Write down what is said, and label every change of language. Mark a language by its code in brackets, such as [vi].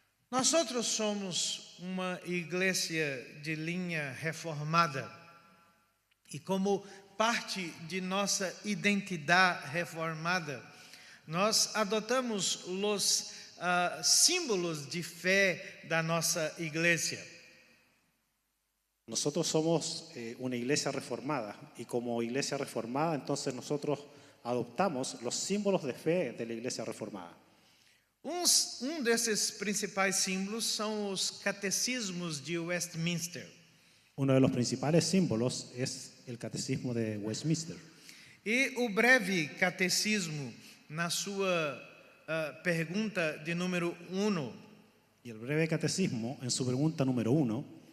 [pt] Nós outros somos uma igreja de linha reformada e como parte de nossa identidade reformada, nós adotamos os símbolos de fé da nossa igreja. [es] Nosotros somos una iglesia reformada y como iglesia reformada, entonces nosotros adoptamos los símbolos de fe de la iglesia reformada. [pt] Desses principais símbolos são os catecismos de Westminster. [es] Uno de los principales símbolos es el catecismo de Westminster. [pt] E o breve catecismo, na sua pergunta de número 1, [es] Y el breve catecismo, en su pregunta número 1,